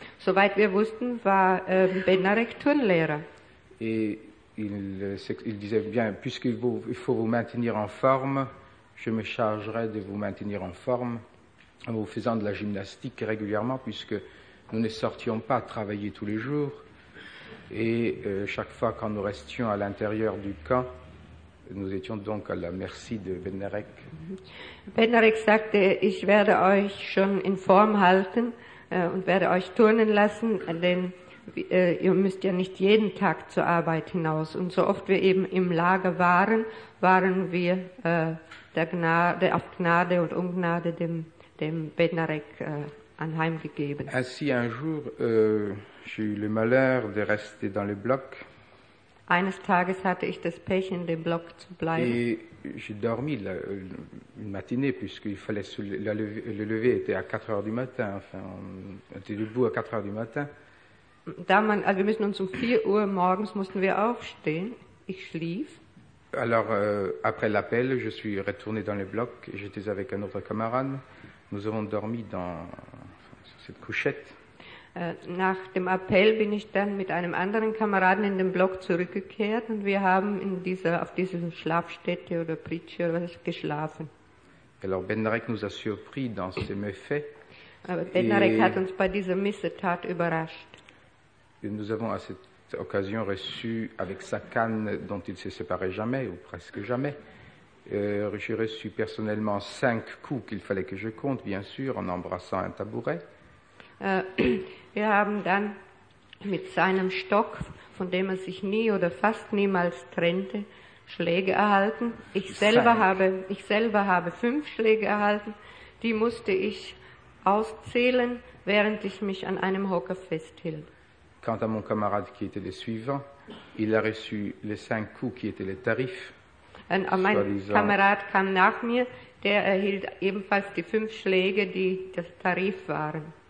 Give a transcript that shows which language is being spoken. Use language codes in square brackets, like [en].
[de] Soweit wir wussten, war Bednarek Turnlehrer. [fr] Et il disait, bien, puisqu'il faut vous maintenir en forme, je me chargerai de vous maintenir en forme. En vous faisant de la gymnastique régulièrement, puisque nous ne sortions pas travailler tous les jours. Et chaque fois quand nous restions à l'intérieur du camp, nous étions donc à la merci de Bednarek. [de] Bednarek sagte, ich werde euch schon in Form halten und werde euch turnen lassen, denn ihr müsst ja nicht jeden Tag zur Arbeit hinaus. Und so oft wir eben im Lager waren, waren wir auf Gnade und Ungnade dem Bednarek anheimgegeben. [fr] Ainsi, un jour, j'ai eu le malheur de rester dans le bloc. [de] Eines Tages hatte ich das Pech, in dem Block zu bleiben. [fr] Et j'ai dormi une matinée, puisqu'il fallait le lever était à 4 heures du matin. Enfin, on était debout à 4 heures du matin. [de] Wir müssen uns um 4 Uhr morgens mussten wir aufstehen. Ich schlief. [fr] Alors, après l'appel, je suis retourné dans le bloc. J'étais avec un autre camarade. Nous avons dormi sur cette couchette. [de] Nach dem Appell bin ich dann mit einem anderen Kameraden in den Block zurückgekehrt und wir haben auf dieser Schlafstätte oder Pritsche oder was geschlafen. [fr] Alors Bednarek nous a surpris dans ses méfaits. [de] Bednarek hat uns bei dieser Missetat überrascht. [fr] Et nous avons à cette cette occasion reçue avec sa canne dont il ne s'est séparé jamais, ou presque jamais. J'ai reçu personnellement 5 coups qu'il fallait que je compte, bien sûr, en embrassant un tabouret. [de] Wir haben dann mit seinem Stock, von dem sich nie oder fast niemals trennte, Schläge erhalten. Ich selber habe 5 Schläge erhalten, die musste ich auszählen, während ich mich an einem Hocker festhielt. [fr] Quant à mon camarade qui était le suivant, il a reçu les 5 coups qui étaient les tarifs. [de] Mein Kamerad kam nach mir, der erhielt ebenfalls die 5 Schläge, die das Tarif waren.